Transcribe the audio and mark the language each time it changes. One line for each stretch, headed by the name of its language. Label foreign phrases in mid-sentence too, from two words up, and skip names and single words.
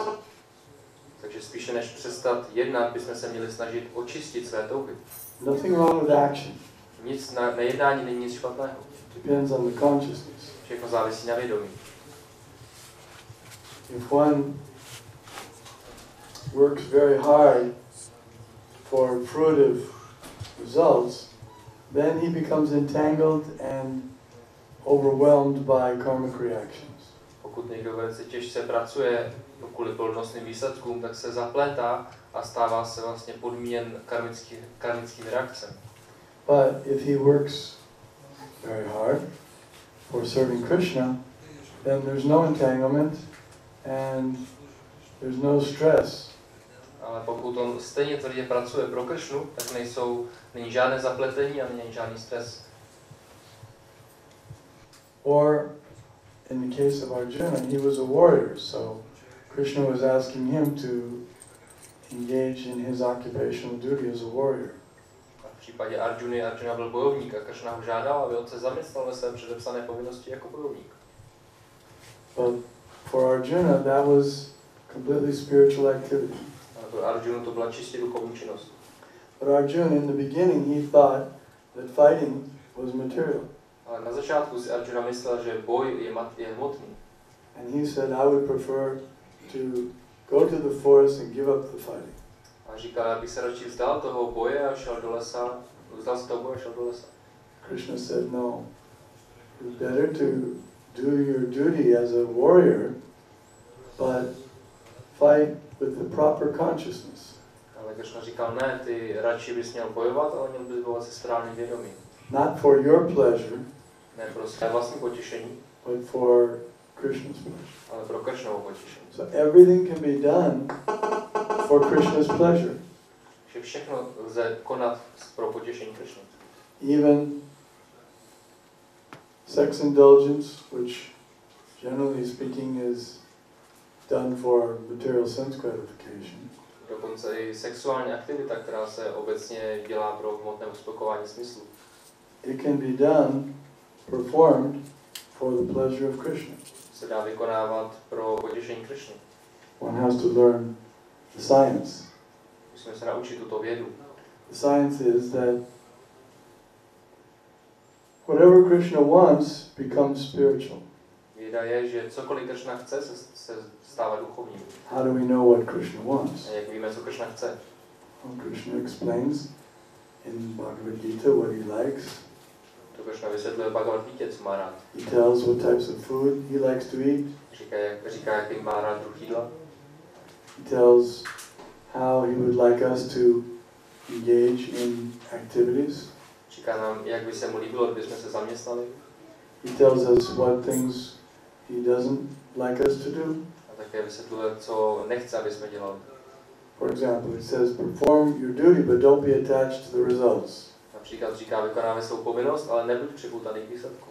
Czech: Takže spíše než přestat jednat, bychom se měli snažit očistit své touhy.
English: Nothing wrong with action.
Czech: Nic na jednání není nic špatného.
English: Depends on the consciousness.
Czech: Všechno závisí na vědomí.
English: If one works very hard for fruitive results, then he becomes entangled and overwhelmed by karmic reactions.
Czech: Pokud někdo velice těžce pracuje kvůli plodnostným výsledkům, tak se zaplétá a stává se vlastně podmíněn karmickými reakcemi.
English: But if he works very hard for serving Krishna, then there's no entanglement and there's no stress.
Czech: Ale pokud on stejně tvrdě pracuje pro Kršnu, tak není žádné zapletení a není žádný stres.
English: Or in the case of Arjuna, he was a warrior, so Krishna was asking him to engage in his occupational duty as a warrior.
Czech: A v případě Arjuna byl bojovník a Kršna ho žádal, aby on se zaměstnal ve své předepsané povinnosti jako bojovník.
English: But for Arjuna, that was completely spiritual activity.
Czech: Ale pro Arjunu to byla čistě duchovní činnost.
English: But Arjuna, in the beginning, he thought that fighting was material.
Czech: Ale na začátku si Arjuna myslel, že boj je hmotný.
English: And he said, I would prefer to go to the forest and give up the fighting.
Czech: A říkal, já bych se radši vzdal toho boje a šel do lesa, vzdal se toho boje a šel do lesa.
English: Krishna said, no, it's better to do your duty as a warrior, but fight with the proper consciousness.
Czech: Ale Krishna říkal, ne, ty radši bys měl bojovat, ale měl bys bojovat se správným vědomím.
English: Not for your pleasure,
Czech: Ne pro své vlastní potěšení,
English: but for Krishna's pleasure.
Czech: ale pro Kršnovo potěšení.
English: So everything can be done for Krishna's pleasure.
Czech: Že všechno lze konat pro potěšení Kršny.
English: Even sex indulgence, which generally speaking is done for material sense gratification.
Czech: Dokonce i sexuální aktivita, která se obecně dělá pro hmotné uspokojení smyslu.
English: It can be done, performed for the pleasure of Krishna.
Czech: Se dá vykonávat pro potěšení Kršny.
English: One has to learn the science.
Czech: Musíme se naučit tuto vědu.
English: The science is that whatever Krishna wants becomes spiritual.
Czech: Věda je, že cokoliv Kršna chce, se stává duchovním.
English: How do we know what Krishna wants?
Czech: A jak víme, co Kršna chce?
English: Well, Krishna explains in Bhagavad Gita what he likes.
Czech: To Kršna vysvětluje Bhagavad Gita, co má rád.
English: He tells what types of food he likes to eat.
Czech: Říká, jaký má rád druh jídla.
English: He tells how he would like us to engage in activities.
Czech: Říká nám, jak by se mu líbilo, kdybychom se zaměstnali.
English: He tells us what things he doesn't like us to do.
Czech: A také vysvětluje, co nechce, aby jsme dělali.
English: For example, it says, perform your duty, but don't be attached to the results.
Czech: Například říká, vykonávej svou povinnost, ale nebuď připoutaný k výsledku.